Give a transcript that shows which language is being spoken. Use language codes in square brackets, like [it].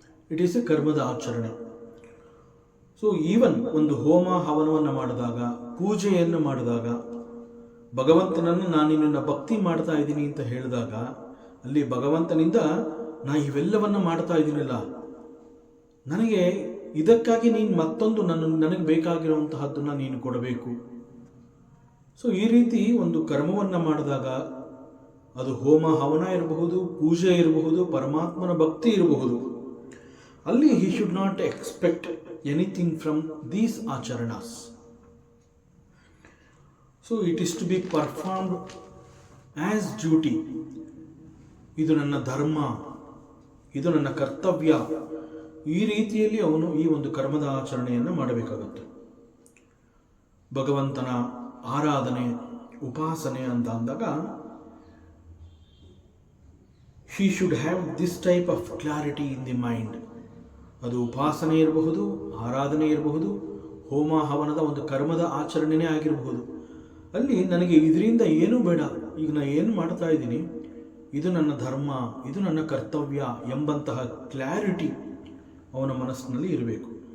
[en] it is a [kn] ಕರ್ಮದ ಆಚರಣೆ. So even ಒಂದು ಹೋಮ ಹವನವನ್ನು ಮಾಡಿದಾಗ, ಪೂಜೆಯನ್ನು ಮಾಡಿದಾಗ, ಭಗವಂತನನ್ನು ನಾನು ನಿನ್ನನ್ನು ಭಕ್ತಿ ಮಾಡ್ತಾ ಇದ್ದೀನಿ ಅಂತ ಹೇಳಿದಾಗ ಅಲ್ಲಿ ಭಗವಂತನಿಂದ ನಾ ಇವೆಲ್ಲವನ್ನು ಮಾಡ್ತಾ ಇದ್ದೀನಿಲ್ಲ, ನನಗೆ ಇದಕ್ಕಾಗಿ ನೀನು ಮತ್ತೊಂದು ನನಗೆ ಬೇಕಾಗಿರುವಂತಹದ್ದನ್ನು ನೀನು ಕೊಡಬೇಕು. ಸೊ ಈ ರೀತಿ ಒಂದು ಕರ್ಮವನ್ನು ಮಾಡಿದಾಗ ಅದು ಹೋಮ ಹವನ ಇರಬಹುದು, ಪೂಜೆ ಇರಬಹುದು, ಪರಮಾತ್ಮನ ಭಕ್ತಿ ಇರಬಹುದು, ಅಲ್ಲಿ [en] he should not expect anything from these acharanas. So it is to be performed as duty. [kn] ಇದು ನನ್ನ ಧರ್ಮ, ಇದು ನನ್ನ ಕರ್ತವ್ಯ, ಈ ರೀತಿಯಲ್ಲಿ ಅವನು ಈ ಒಂದು ಕರ್ಮದ ಆಚರಣೆಯನ್ನು ಮಾಡಬೇಕಾಗುತ್ತೆ. ಭಗವಂತನ ಆರಾಧನೆ, ಉಪಾಸನೆ ಅಂತ ಅಂದಾಗ [en] he should have this type of clarity in the mind. [kn] ಅದು ಉಪಾಸನೆ ಇರಬಹುದು, ಆರಾಧನೆ ಇರಬಹುದು, ಹೋಮ ಹವನದ ಒಂದು ಕರ್ಮದ ಆಚರಣೆನೇ ಆಗಿರಬಹುದು. ಅಲ್ಲಿ ನನಗೆ ಇದರಿಂದ ಏನೂ ಬೇಡ, ಈಗ ನಾನು ಏನು ಮಾಡ್ತಾ ಇದ್ದೀನಿ, ಇದು ನನ್ನ ಧರ್ಮ, ಇದು ನನ್ನ ಕರ್ತವ್ಯ ಎಂಬಂತಹ ಕ್ಲಾರಿಟಿ ಅವನ ಮನಸ್ಸಿನಲ್ಲಿ ಇರಬೇಕು.